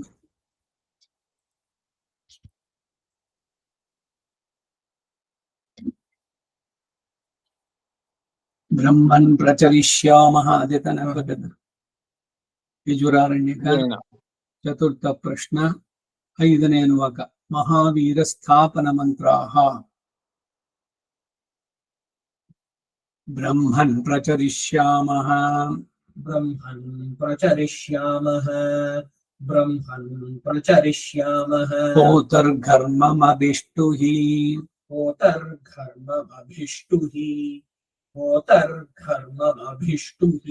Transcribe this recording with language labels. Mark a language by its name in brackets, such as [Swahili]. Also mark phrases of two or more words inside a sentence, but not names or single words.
[Sanskrit] ब्रह्मन् प्रचरिष्यामः आदितनवदन्. यजुरारण्यक. चतुर्थ प्रश्न. ಐದನೇ ಅನುವಾಕ. ಮಹಾವೀರ ಸ್ಥಾಪನ ಮಂತ್ರಾಹ. ಬ್ರಹ್ಮನ್ ಪ್ರಚರಿಷ್ಯಾಮಃ. ब्रह्मन् प्रचरिष्यामः. ब्रह्मन् प्रचरिष्यामः. होतर्घर्ममभिष्टुहि. होतर्घर्ममभिष्टुहि. होतर्घर्ममभिष्टुहि.